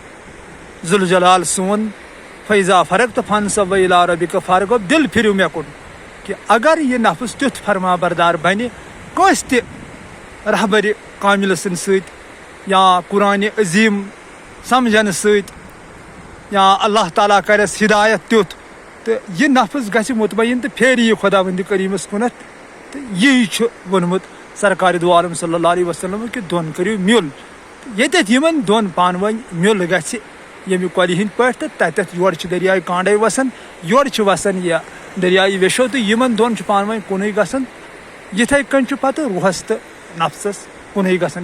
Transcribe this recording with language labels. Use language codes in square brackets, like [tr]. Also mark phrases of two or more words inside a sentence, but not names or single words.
[ks] ذوالجلال سون فیضا فرق تو [ar] فنصب الی ربک [ks] فرق دل پھرِو مےٚ کُن کہ اگر یہ نفس تیُتھ فرما بردار بنہِ کٲنٛسہِ تہِ رہبرِ کاملہِ سٕنٛدِ سۭتۍ یا قرآنِ عظیٖم سمجھنہٕ سۭتۍ یا اللہ تعالیٰ کرٮ۪س ہدایت تیُتھ تہٕ یہِ نفس گژھِ مطمعین تہٕ پھیرِ یہِ خۄدا وندِ کریٖمس کُنتھ تہٕ یی چھُ ووٚنمُت سرکار دو عالم [ar] صلی اللہ علیہ وسلم [ks] کہ دۄن کٔرِو میل ییٚتٮ۪تھ یِمن دۄن پانہٕ ؤنۍ میل گژھِ ییٚمہِ کۄلہِ ہٕنٛدۍ پٲٹھۍ تہٕ تتٮ۪تھ یورٕ چھِ دریاے کانڈے وسان یورٕ چھِ وسان یہِ دریاے وشو تہٕ یِمن دۄن چھُ پانہٕ ؤنۍ کُنُے گژھان یِتھے کٔنۍ چھُ پتہٕ روحس تہٕ نفسس کُنُے گژھان